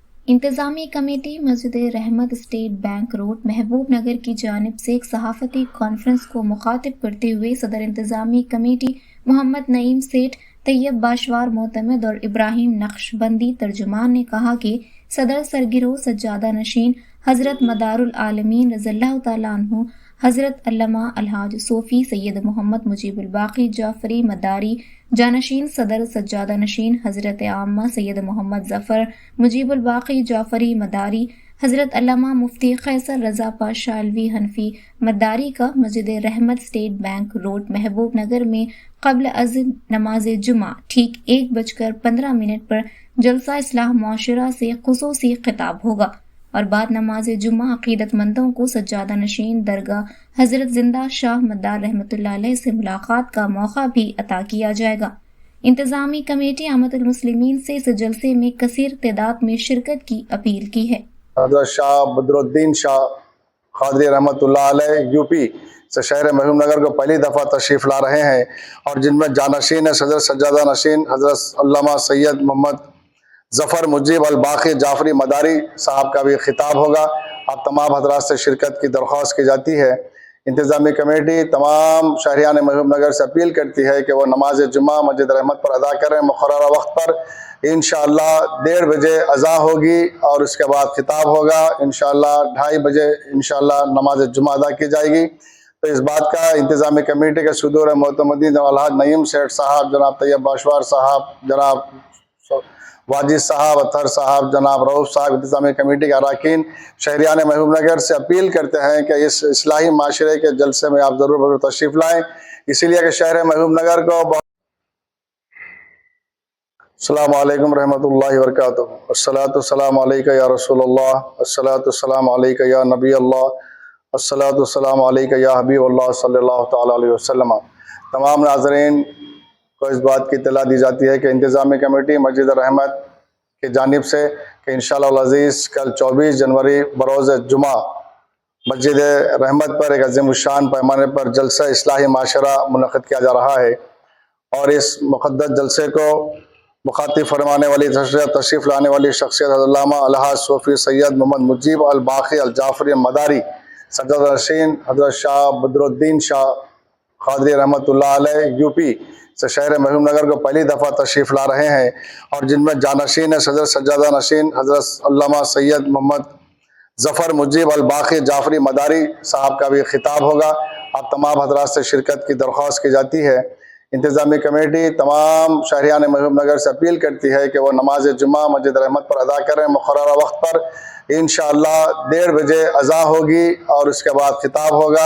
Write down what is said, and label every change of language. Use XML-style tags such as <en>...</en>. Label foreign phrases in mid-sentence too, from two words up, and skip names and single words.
<ur>انتظامی کمیٹی مسجد رحمت اسٹیٹ بینک روڈ محبوب نگر کی جانب سے ایک صحافتی کانفرنس کو مخاطب کرتے ہوئے صدر انتظامی کمیٹی محمد نعیم سیٹھ، طیب باشوار معتمد اور ابراہیم نقشبندی ترجمان نے کہا کہ صدر سرگرو سجادہ نشین حضرت مدار العالمین</ur> <ar>رضي الله تعالى عنه</ar> <ur>حضرت علامہ الحاج صوفی سید محمد مجیب الباقی جعفری مداری، جانشین صدر سجادہ نشین حضرت عما سید محمد ظفر مجیب الباقی جعفری مداری، حضرت علامہ مفتی قیصر رضا پاشا علوی حنفی مداری کا مسجد رحمت اسٹیٹ بینک روڈ محبوب نگر میں قبل از نماز جمعہ ٹھیک 1:15 پر جلسہ اصلاح معاشرہ سے خصوصی خطاب ہوگا اور بعد نماز جمعہ عقیدت مندوں کو سجادہ نشین درگاہ حضرت زندہ شاہ مدار</ur> <ar>رحمة الله عليه</ar> <ur>سے ملاقات کا موقع بھی عطا کیا جائے گا. انتظامی کمیٹی احمد المسلمین سے اس جلسے میں کثیر تعداد میں شرکت کی اپیل کی ہے. حضرت شاہ بدرالدین شاہ قادری</ur> <ar>رحمة الله عليه</ar> <ur>یوپی سے شہر محبوب نگر کو پہلی دفعہ تشریف لا رہے ہیں اور جن میں جانشین ہے صدر سجادہ نشین حضرت علامہ سید محمد ظفر مجیب الباقی جعفری مداری صاحب کا بھی خطاب ہوگا. اب تمام حضرات سے شرکت کی درخواست کی جاتی ہے۔ انتظامی کمیٹی تمام شہریان محبوب نگر سے اپیل کرتی ہے کہ وہ نماز جمعہ مسجد رحمت پر ادا کریں مقررہ وقت پر. انشاءاللہ 1:30 بجے اذا ہوگی اور اس کے بعد خطاب ہوگا. انشاءاللہ 2:30 بجے انشاءاللہ نماز جمعہ ادا کی جائے گی. تو اس بات کا انتظامی کمیٹی کے صدور معتمدین الحاج نعیم سیٹھ صاحب، جناب طیب باشوار صاحب، جناب واجد صاحب، اطہر صاحب، جناب رؤف صاحب، انتظامی کمیٹی کے ارکان شہریان محبوب نگر سے اپیل کرتے ہیں کہ اس اصلاحی معاشرے کے جلسے میں آپ ضرور تشریف لائیں، اسی لیے کہ شہر محبوب نگر کو</ur> <ar>السلام عليكم رحمة الله وبركاته. الصلاة والسلام عليك يا رسول الله، الصلاة والسلام عليك يا نبي الله، الصلاة والسلام عليك يا حبيب الله صلى الله تعالى عليه وسلم.</ar> <ur>تمام ناظرین کو اس بات کی اطلاع دی جاتی ہے کہ انتظامی کمیٹی مسجد رحمت کی جانب سے کہ انشاءاللہ عزیز کل 24 جنوری بروز جمعہ مسجد رحمت پر ایک عظیم الشان پیمانے پر جلسہ اصلاحی معاشرہ منعقد کیا جا رہا ہے اور اس مقدس جلسے کو مخاطب فرمانے والی تشریف لانے والی شخصیت علامہ الحاج صوفی سید محمد مجیب الباقی الجعفری مداری صدر نشین حضرت شاہ بدرالدین شاہ قادری</ur> <ar>رحمة الله عليه</ar> <ur>یوپی سے شہر محبوب نگر کو پہلی دفعہ تشریف لا رہے ہیں اور جن میں جانشین ہے صدر سجادہ نشین حضرت علامہ سید محمد ظفر مجیب الباقی جعفری مداری صاحب کا بھی خطاب ہوگا. اب تمام حضرات سے شرکت کی درخواست کی جاتی ہے. انتظامی کمیٹی تمام شہریان محبوب نگر سے اپیل کرتی ہے کہ وہ نماز جمعہ مسجد رحمت پر ادا کریں مقررہ وقت پر. انشاءاللہ 1:30 بجے اذا ہوگی اور اس کے بعد خطاب ہوگا.</ur>